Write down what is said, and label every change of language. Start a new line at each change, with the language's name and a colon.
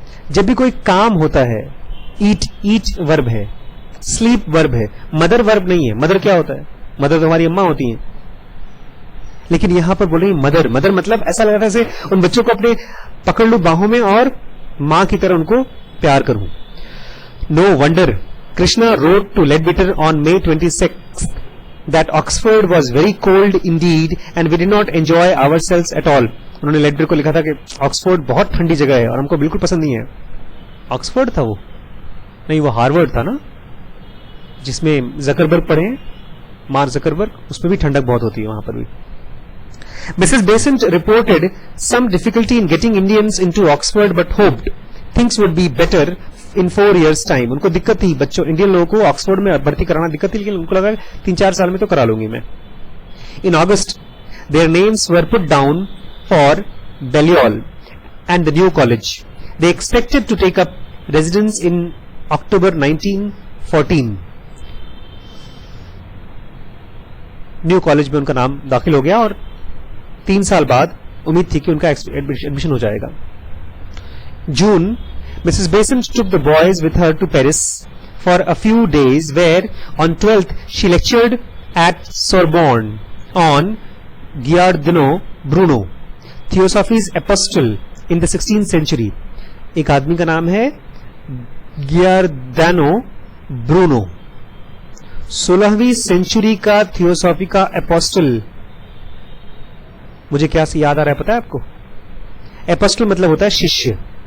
Hindi: जब भी कोई काम होता है, ईट वर्ब है, स्लीप वर्ब है, मदर वर्ब नहीं है। मदर क्या होता है? मदर तो हमारी अम्मा होती हैं, लेकिन यहां पर बोल रही मदर मतलब ऐसा लग रहा है जैसे उन बच्चों को अपने पकड़ लूं बाहों में और मां की तरह उनको प्यार करूं।
English: No wonder Krishna wrote to Leadbeater on May 26th that Oxford was very cold indeed and we did not enjoy ourselves at all.
Hindi: उन्होंने लेडबीटर को लिखा था कि ऑक्सफोर्ड बहुत ठंडी जगह है और हमको बिल्कुल पसंद नहीं है। ऑक्सफोर्ड था वो? नहीं, वो हार्वर्ड था ना, जिसमें जकरबर्ग पढ़े, मार्क जकरबर्ग, उसमें भी ठंडक बहुत होती है वहां पर भी।
English: Mrs. Besant reported some difficulty in getting Indians into Oxford but hoped things would be better in 4 years time.
Hindi: उनको दिक्कत थी, बच्चों इंडियन लोगों को ऑक्सफोर्ड में भर्ती कराना दिक्कत थी, लेकिन उनको लगा 3-4 साल में तो करा लूंगी मैं।
English: In August, their names were put down for Balliol and the new college. They expected to take up residence in October 1914.
Hindi: New college में उनका नाम दाखिल हो गया और 3 साल बाद उम्मीद थी कि उनका एडमिशन हो जाएगा।
English: June, Mrs. Besant took the boys with her to Paris for a few days, where on 12th she lectured at Sorbonne on Giordano Bruno, Theosophy's Apostle in the 16th century.
Hindi: एक आदमी का नाम है गियार्दानो ब्रूनो, 16वीं सेंचुरी का theosophy का apostle. मुझे क्या से याद आ रहा है पता है आपको? एपोस्टल मतलब होता है शिष्य।